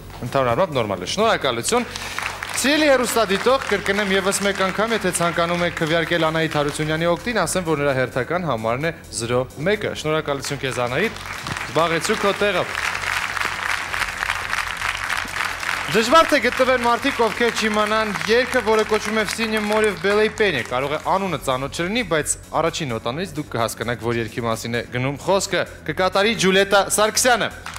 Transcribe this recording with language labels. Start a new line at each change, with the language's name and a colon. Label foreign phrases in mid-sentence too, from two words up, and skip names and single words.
Armenian: Ընդհանուր առմամբ նորմալ է։ Շնորհակալություն։ Սիրելի հեռուստադիտող, կրկնեմ եւս մեկ անգամ, եթե ցանկանում եք քվեարկել Անահիտ Հարությունյանի օգտին, ասեմ, որ նրա հերթական համարն է 01-ը։ Շնորհակալություն քեզ Անահիտ։ Զբաղեցու քո տեղը։ Դժվար թե գտնվեն մարդիկ, ովքեր չիմանան երգը, որը կոչվում է «В синем море в белой пене», կարող է անունը ծանոթ չլինի, բայց առաջին նոտաներից դուք կհասկանաք, որ երգի մասին է գնում խոսքը, կկատարի Ջուլիետա Սարգսյանը։